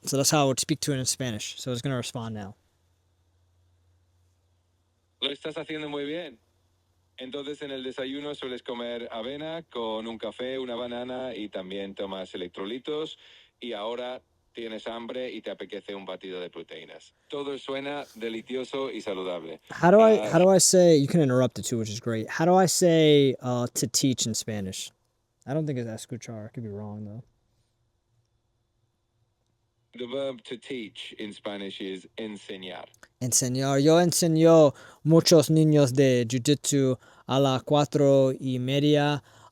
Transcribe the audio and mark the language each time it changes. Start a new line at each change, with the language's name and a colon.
English: So that's how I would speak to it in Spanish. So it's gonna respond now.
Spanish: Lo estás haciendo muy bien. Entonces en el desayuno sueles comer avena con un café, una banana y también tomas electrolitos y ahora tienes hambre y te apetece un batido de proteínas. Todo suena delicioso y saludable.
English: How do I say, you can interrupt it too, which is great. How do I say to teach in Spanish? I don't think it's escuchar. I could be wrong though. The verb to teach in Spanish is enseñar.
Spanish: Enseñar. Yo enseño muchos niños de jiu-jitsu a las 4:30.